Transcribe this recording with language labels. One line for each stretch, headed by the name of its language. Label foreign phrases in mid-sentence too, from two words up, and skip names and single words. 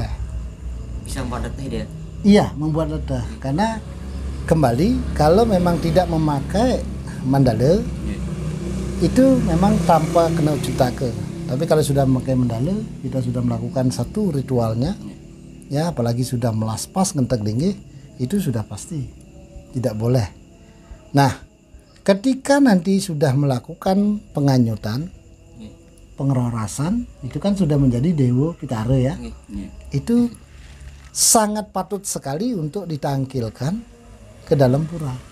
Indonesian: Bisa membuat letih dia? Iya, membuat letih. Karena kembali kalau memang tidak memakai mandala itu memang tanpa kena ucitake. Tapi kalau sudah memakai mandala, kita sudah melakukan satu ritualnya, ya apalagi sudah
Balinese: melaspas ngentek linggih,
Indonesian: itu sudah pasti tidak boleh. Nah ketika nanti sudah melakukan penganyutan, pengerorasan, itu kan sudah menjadi Dewa Pitara ya. Itu sangat patut sekali untuk ditangkilkan ke dalam pura.